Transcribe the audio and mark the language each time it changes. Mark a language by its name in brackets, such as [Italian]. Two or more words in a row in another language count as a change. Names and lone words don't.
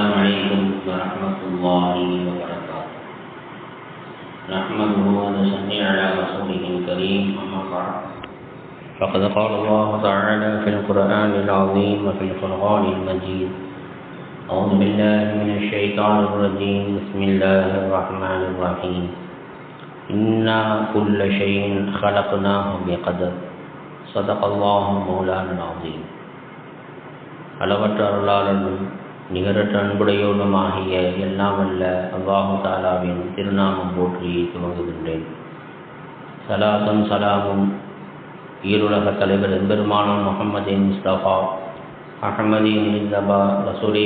[Arabic] عليكم ورحمة الله وبركاته. نحمده ونصلي على رسوله الكريم، أما بعد، فقد قال الله تعالى في القرآن العظيم وفي الفرقان المجيد: أعوذ بالله من الشيطان الرجيم، بسم الله الرحمن الرحيم. إنا كل شيء خلقناه بقدر. صدق الله مولانا العظيم. [Tamil] அளவற்ற அருளாளனும் நிகரற்ற அன்புடையோனுமாகிய எல்லாம் வல்ல அல்லாஹு தாலாவின் திருநாமம் போற்றி துவங்குகின்றேன். சலாத்தும் சலாமும் ஈருலக தலைவர் எம்பெருமானார் முஹம்மதின் முஸ்தபா அஹ்மதின் முஸ்தபா ரசூலே